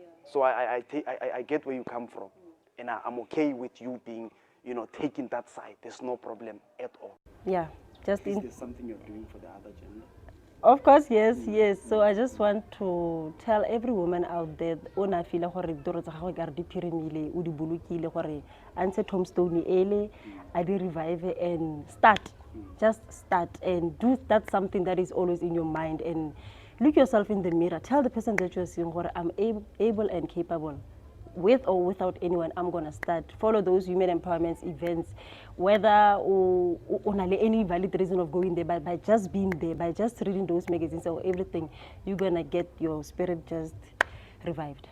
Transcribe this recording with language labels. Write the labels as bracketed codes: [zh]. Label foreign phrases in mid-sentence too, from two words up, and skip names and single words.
[en] So I get where you come from, and I'm okay with you being, taking that side. There's no problem at all. Yeah, Is there something you're doing for the other gender? Of course, yes. So I just want to tell every woman out there, [tn] ona feel gore diro tsa gago ka re di phirimile o di bolokile gore antse tombstone ele I di [en] revive and start. Just start and do that something that is always in your mind, and look yourself in the mirror. Tell the person that you're seeing gore I'm able and capable. With or without anyone, I'm going to start. Follow those women empowerment events, whether or any valid reason of going there, but by just being there, by just reading those magazines or everything, you're going to get your spirit just revived.